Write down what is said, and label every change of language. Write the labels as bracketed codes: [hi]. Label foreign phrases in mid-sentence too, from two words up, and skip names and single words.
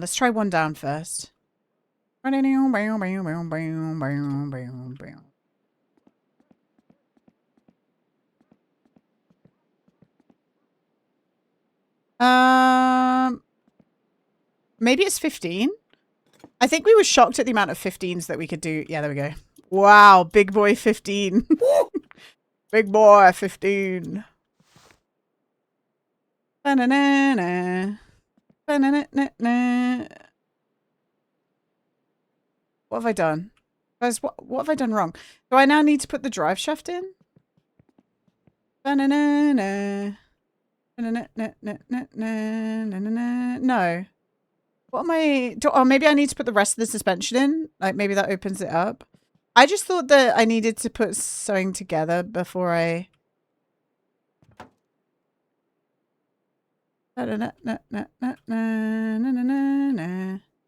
[en] Let's try one down first. Maybe it's 15. I think we were shocked at the amount of 15s that we could do. Yeah, there we go. Wow, big boy 15. Big boy 15. Ba-na-na-na. Ba-na-na-na-na. What have I done? Guys, what have I done wrong? Do I now need to put the drive shaft in? Ba-na-na-na. Ba-na-na-na-na-na-na-na-na. No. What am I... Oh, maybe I need to put the rest of the suspension in. Like, maybe that opens it up. I just thought that I needed to put sewing together before I... Na-na-na-na-na-na-na-na-na.